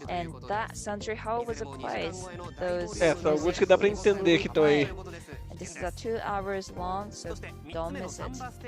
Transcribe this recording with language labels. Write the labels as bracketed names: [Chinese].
[English] And that Century Hall was a place. Those [Portuguese] São alguns que dá pra entender que estão aí. [English] This is a 2 hours long, so don't miss it.